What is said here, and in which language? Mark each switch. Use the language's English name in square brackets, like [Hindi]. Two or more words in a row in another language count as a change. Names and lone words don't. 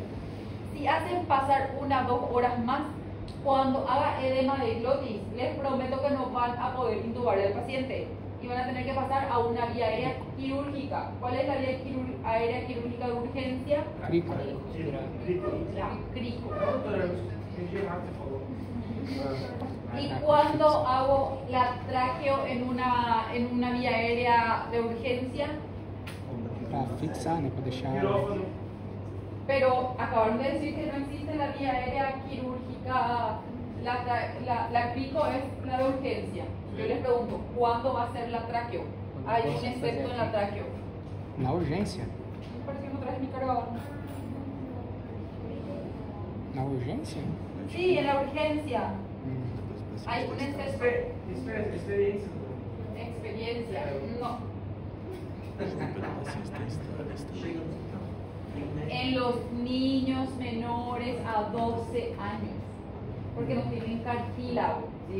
[Spanish] Si hacen pasar 1 o 2 horas más, cuando haga edema de glotis, les prometo que no van a poder intubar al paciente y van a tener que pasar a una vía aérea quirúrgica. ¿Cuál es la vía aérea quirúrgica de urgencia? Crico. La crico. Y cuando hago la tráqueo en una vía aérea de urgencia, [Portuguese] Para fixar, né? Para deixar. [Spanish] pero acabaron de decir que no existe la vía aérea quirúrgica, la crico es la de urgencia. Yo les pregunto, ¿cuándo va a ser la tráqueo? Hay un excepto en la tráqueo. [Portuguese] Na urgência? [Spanish] Me parece que no traes mi cargador. [Portuguese] Na urgência? [Spanish] Sí, en la urgencia. Hay un excepto. Experiencia. Experiencia. No. En los niños menores a 12 años, porque no tienen cartílago, ¿sí?